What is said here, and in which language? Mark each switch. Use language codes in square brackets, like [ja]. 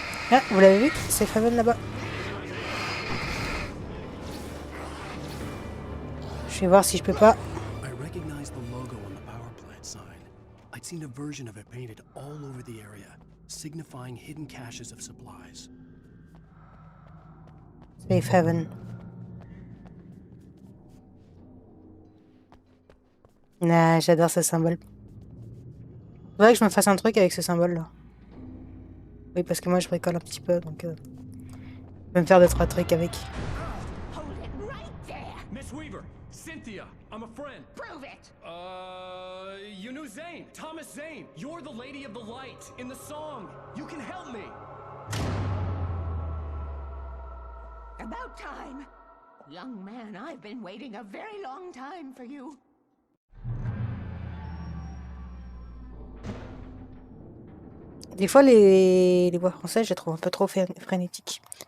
[fr] Ah, vous l'avez vu? C'est Faven là-bas. Je vais voir si je peux pas... [en] I recognized the logo on the power plant sign. I'd seen a version of it painted all over the area, signifying hidden caches of supplies. Safe Haven. [fr] Nah, j'adore ce symbole. Faudrait que je me fasse un truc avec ce symbole là. Oui, parce que moi je bricole un petit peu, donc je vais me faire 2-3 trucs avec. [en] Hold it right there. Miss Weaver, Cynthia, I'm a friend. Prove it. You knew Zane, Thomas Zane. You're the Lady of the Light in the song. You can help me. About time. Young man, I've been waiting a very long time for you. [fr] Des fois, les voix françaises, je les trouve un peu trop frénétiques.